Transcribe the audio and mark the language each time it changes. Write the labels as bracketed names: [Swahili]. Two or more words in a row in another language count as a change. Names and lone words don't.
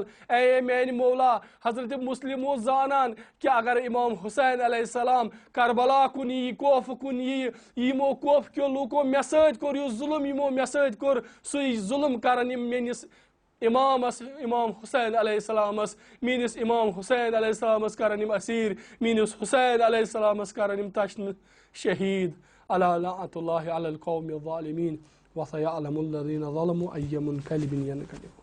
[Kashmiri] ए मेन मौला हजरत मुस्लिमो जानान कि अगर इमाम हुसैन अलैहिस्सलाम करबला कुन यी खौफ कुन यी, यमो खौफ क्यों लूको मे सत कोर यु जुल्म, यमो मे सत कोर सुई जुल्म करन मेनिस इमामस इमाम हुसैन अलैहिस्सलामस, मीनिस इमाम हुसैन अलैहिस्सलामस करन असीर, मीनिस हुसैन अलैहिस्सलामस करन तशन शहीद। [Arabic] ألا لعنة الله على القوم الظالمين وسيعلم الذين ظلموا أي منقلب ينقلبون.